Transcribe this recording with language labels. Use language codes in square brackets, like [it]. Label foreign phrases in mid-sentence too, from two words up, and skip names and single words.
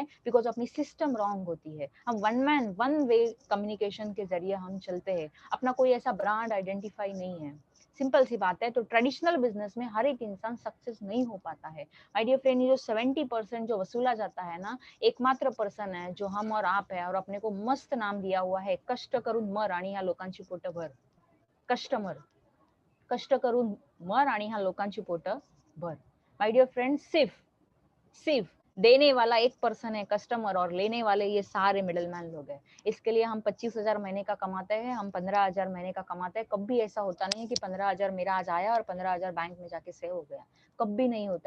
[hi] बिकॉज अपनी [en] system wrong [hi] होती है, हम [en] one man one way communication [hi] के जरिए हम चलते हैं, अपना कोई ऐसा [en] brand identify [hi] नहीं है, सिंपल सी बात है। तो [en] traditional business [hi] में हर एक इंसान सक्सेस नहीं हो पाता है। [en] my dear friend, [hi] ये जो 70% जो वसूला जाता है ना, एकमात्र पर्सन है जो हम और आप है, और अपने को मस्त नाम दिया हुआ है, [mr] कष्ट करून मर आणि ह्या लोकांची पोट भर। कस्टमर, कष्ट करून मर आणि ह्या लोकांची पोट भर। [en] my dear friend, [hi] सिर्फ सिर्फ देने वाला एक पर्सन है कस्टमर, और लेने वाले ये सारे मिडलमैन लोग हैं। इसके लिए हम 25,000 महीने का कमाते हैं, हम 15,000 महीने का कमाते हैं। कभी ऐसा होता नहीं है कि 15,000 मेरा आज आया और 15,000 बैंक में जाके सेव हो गया, कभी नहीं होता।